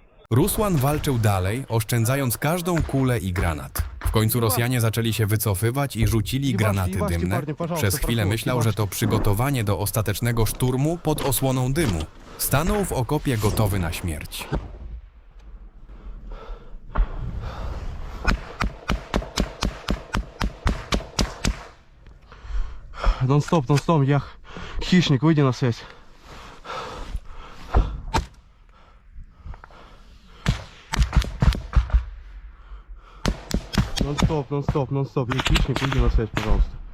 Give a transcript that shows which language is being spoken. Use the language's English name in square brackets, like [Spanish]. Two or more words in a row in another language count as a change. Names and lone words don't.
[Polish] Rusłan walczył dalej, oszczędzając każdą kulę i granat. W końcu Rosjanie zaczęli się wycofywać i rzucili granaty dymne. Przez chwilę myślał, że to przygotowanie do ostatecznego szturmu pod osłoną dymu. Stanął w okopie gotowy na śmierć. [Russian] Нон-стоп, нон-стоп, я хищник, выйди на связь. Нон-стоп, нон-стоп, нон-стоп, я хищник, выйди на связь, пожалуйста.